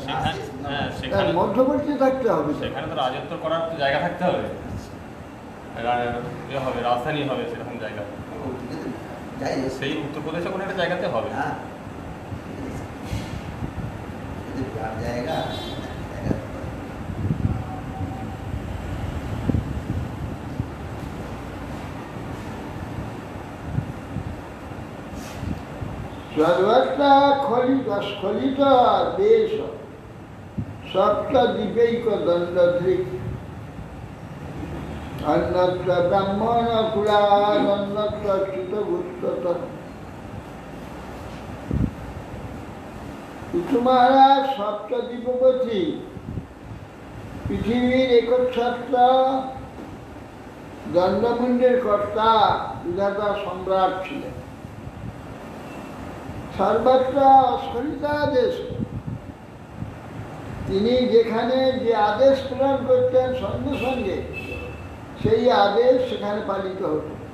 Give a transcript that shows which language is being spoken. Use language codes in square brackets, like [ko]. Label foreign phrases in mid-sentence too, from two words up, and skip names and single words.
[bn] হ্যাঁ তার সেখানে মধ্যবর্তী থাকতে হবে। সেখানে তো রাজত্ব করার তো জায়গা থাকতে হবে, ইয়ে হবে, রাজধানী হবে, সেরকম জায়গা যাই হোক, সেই উত্তরপ্রদেশে কোনো একটা জায়গাতে হবে। হ্যাঁ কিন্তু বিরাট জায়গা [sa] सर्वत्र स्खलित देश सप्त दीपैक दंडधृक अन्यत्र ब्राह्मण कुलाद अन्यत्र च्युतभुत्तत। [bn] মহারাজ সপ্তদ্বীপবতী পৃথিবীর একচ্ছত্র দণ্ডমুণ্ডের কর্তা বিধাতা সম্রাট ছিলেন। [sa] সর্বত্র অস্খলিতাদেশ, [bn] তিনি যেখানে যে আদেশ প্রদান করতেন সঙ্গে সঙ্গে সেই আদেশ সেখানে পালিত হতো।